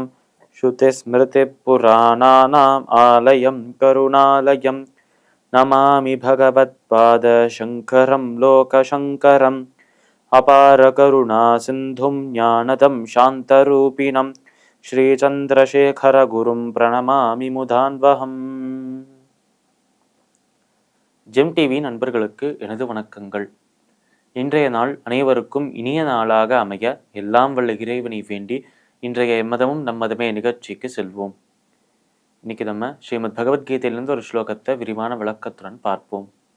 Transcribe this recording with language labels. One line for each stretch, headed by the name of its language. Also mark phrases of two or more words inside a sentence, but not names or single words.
Sanskrit: श्रुतिस्मृतिपुराणानाम् आलयं करुणालयं नमामि भगवत्पादशङ्करं लोकशङ्करम्। अपार करुणा सिन्धुं ज्ञानदं शान्तरूपिणं श्रीचन्द्रशेखरगुरुं प्रणमामि मुदान्वहम्.
Tamil: ஜெம் டிவி நண்பர்களுக்கு எனது வணக்கங்கள். இன்றைய நாள் அனைவருக்கும் இனிய நாளாக அமைய எல்லாம் வல்ல இறைவனை வேண்டி இன்றைய எம்மதமும் நம்மதமே நிகழ்ச்சிக்கு செல்வோம். இன்னைக்கு நம்ம ஸ்ரீமத் பகவத்கீதையிலிருந்து ஒரு ஸ்லோகத்தை விரிவான விளக்கத்துடன் பார்ப்போம்.